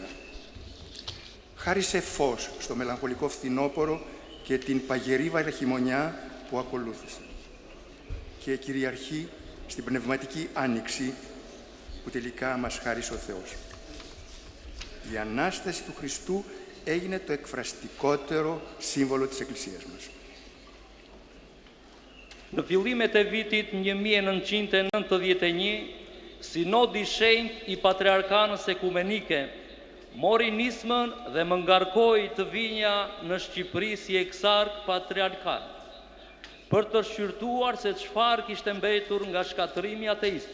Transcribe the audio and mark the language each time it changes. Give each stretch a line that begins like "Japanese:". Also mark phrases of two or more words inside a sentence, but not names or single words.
Greek: Χάρισε φως στο μελαγχολικό φθινόπωρο και την παγερή βραχιμονιά που ακολούθησε. Και κυριαρχεί στην πνευματική άνοιξη που τελικά μας χάρισε ο Θεός. Η Ανάσταση του Χριστού έγινε το εκφραστικότερο σύμβολο της Εκκλησίας μας.
Albanian: Në fillimet e vitit 1991, Sinodi Shenjtë i Patriarkanës Ekumenike mori nismën dhe më ngarkoi të vinja në Shqipëri si eksark patriarkal, për të shqyrtuar se çfarë kishte mbetur nga shkatërimi ateist.